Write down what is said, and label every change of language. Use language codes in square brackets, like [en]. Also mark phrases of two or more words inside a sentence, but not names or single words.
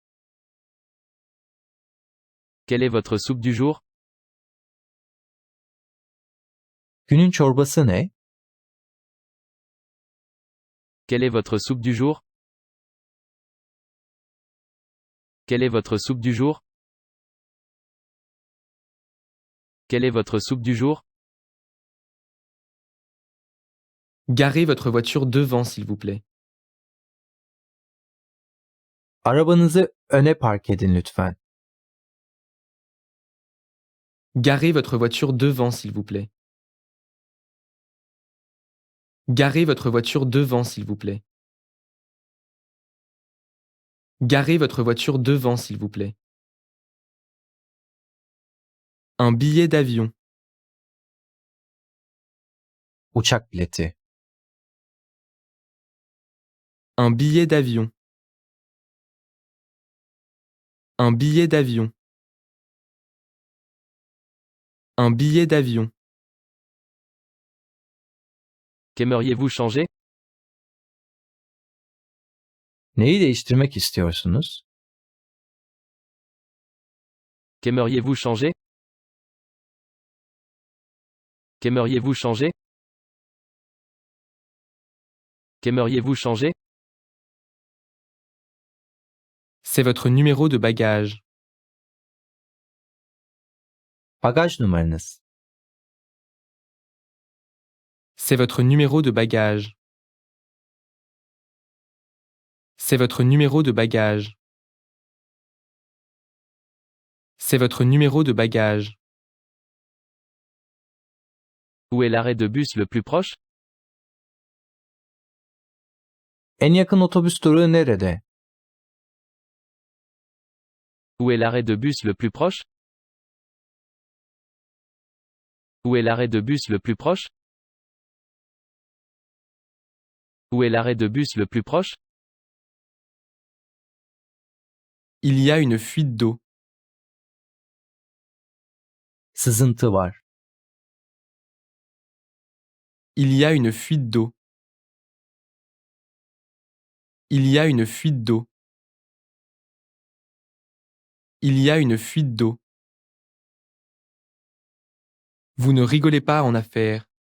[fr] Quelle est votre soupe du jour? [tr] Günün çorbası ne? [fr] Quelle est votre soupe du jour? Quelle est votre soupe du jour? Quelle est votre soupe du jour? Garez votre voiture devant, s'il vous plaît. [tr] Arabanızı öne park edin lütfen. [fr] Garez votre voiture devant, s'il vous plaît. Garez votre voiture devant, s'il vous plaît. Garez votre voiture devant, s'il vous plaît. Un billet d'avion. [tr] Uçak bileti. [fr] Un billet d'avion. Un billet d'avion. Un billet d'avion. Qu'aimeriez-vous changer? [tr] Neyi değiştirmek istiyorsunuz? [fr] Qu'aimeriez-vous changer? Qu'aimeriez-vous changer? Qu'aimeriez-vous changer? C'est votre numéro de bagage. [tr] Bagaj numaranız. [fr] C'est votre numéro de bagage. C'est votre numéro de bagage. C'est votre numéro de bagage. Où est l'arrêt de bus le plus proche? [tr] En yakın otobüs durağı nerede? [fr] Où est l'arrêt de bus le plus proche? Où est l'arrêt de bus le plus proche? Où est l'arrêt de bus le plus proche? Il y a une fuite d'eau. [tr] Sızıntı var. [fr] Il y a une fuite d'eau. Il y a une fuite d'eau. Il y a une fuite d'eau. Vous ne rigolez pas en affaires.